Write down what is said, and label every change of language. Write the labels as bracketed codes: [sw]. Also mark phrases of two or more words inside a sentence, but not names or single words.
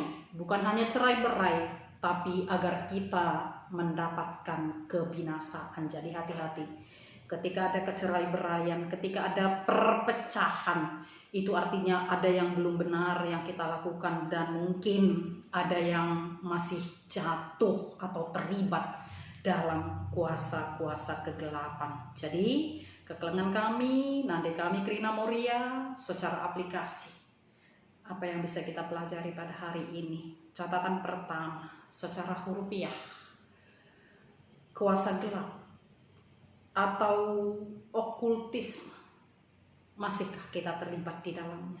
[id] Bukan hanya cerai berai, tapi agar kita mendapatkan kebinasaan. Jadi hati-hati ketika ada kecerai beraian, ketika ada perpecahan, itu artinya ada yang belum benar yang kita lakukan, dan mungkin ada yang masih jatuh atau terlibat dalam kuasa-kuasa kegelapan. Jadi [btx] kekelengan kami, nande kami [id] Krina Moria secara aplikasi, apa yang bisa kita pelajari pada hari ini? Catatan pertama, secara hurufiah, kuasa gelap atau okultisme, masihkah kita terlibat di dalamnya?